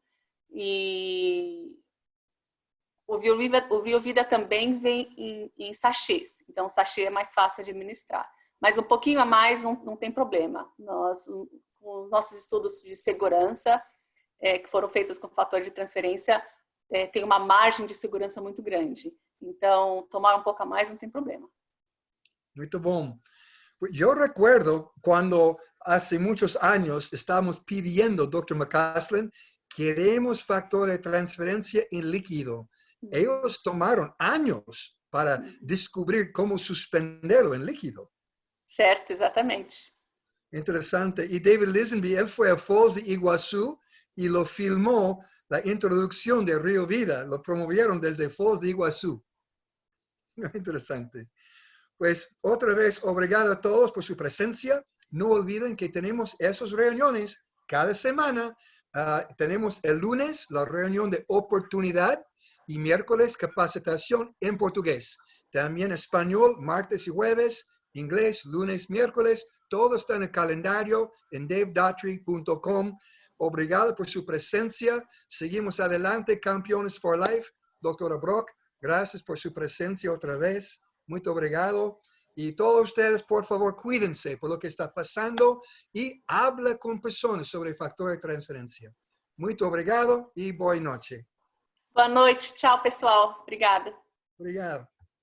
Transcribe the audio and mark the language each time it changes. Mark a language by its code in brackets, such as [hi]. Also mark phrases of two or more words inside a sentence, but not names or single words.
[pt] E o Rio Vida também vem em sachês, então o sachê é mais fácil de administrar. Mas um pouquinho a mais não tem problema. Os nossos estudos de segurança, que foram feitos com fator de transferência, tem uma margem de segurança muito grande. Então, tomar um pouco a mais não tem problema. Muito bom. [es] Yo recuerdo cuando hace muchos años estábamos pidiendo, Dr. McCaslin, queremos factor de transferencia en líquido. Ellos tomaron años para descubrir cómo suspenderlo en líquido. [pt] Certo, exatamente. [es] Interesante. Y David Lisenby, él fue a Foz de Iguazú y lo filmó la introducción de Rio Vida. Lo promovieron desde Foz de Iguazú. Interesante. Pues otra vez, obrigado a todos por su presencia. No olviden que tenemos esas reuniones cada semana. Tenemos el lunes la reunión de oportunidad y miércoles capacitación en portugués. También español, martes y jueves, inglés, lunes, miércoles. Todo está en el calendario en davedaughtry.com. Obrigado por su presencia. Seguimos adelante, Campeones for Life. Doctora Brock, Gracias por su presencia otra vez. Muy obrigado. Y todos ustedes, por favor, cuídense por lo que está pasando y habla con personas sobre factor de transferência. [pt] Muito obrigado e boa noite. Boa noite. Tchau, pessoal. Obrigada. Obrigado.